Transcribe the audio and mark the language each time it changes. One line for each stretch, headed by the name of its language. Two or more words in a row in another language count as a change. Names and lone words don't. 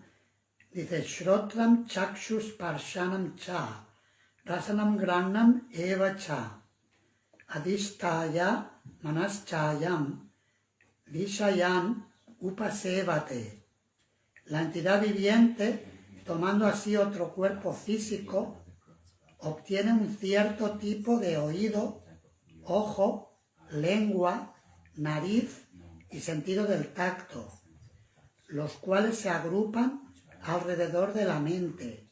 Spanish: Dice,
Sanskrit: श्रोत्रं चक्षुः स्पर्शनं च, रसनं घ्राणम् एव च, अधिष्ठाय मनश्चायं, विषयान् उपसेवते.
Spanish: La entidad viviente, tomando así otro cuerpo físico, obtiene un cierto tipo de oído, ojo, lengua, nariz y sentido del tacto, los cuales se agrupan alrededor de la mente.